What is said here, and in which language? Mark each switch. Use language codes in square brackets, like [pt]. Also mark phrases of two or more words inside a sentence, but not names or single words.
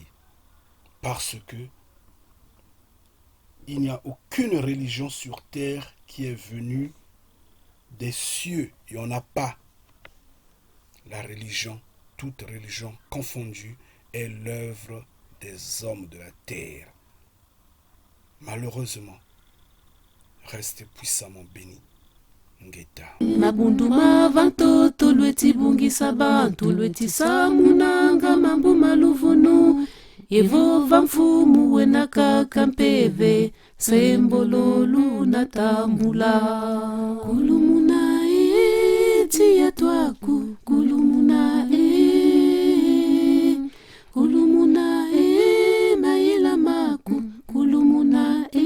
[fr] Parce que il n'y a aucune religion sur terre qui est venue des cieux. Il n'y en a pas. La religion, toute religion confondue, est l'œuvre des hommes de la terre. Malheureusement, restez puissamment bénis. [kg] Ngeta. Mabundu mavantoto lweti bungisa bantu lweti samunanga mambu maluvunu Evo vamfumu wena kakampeve sembololu na tambula kulumuna tia twaku kulumuna maila maku kulumuna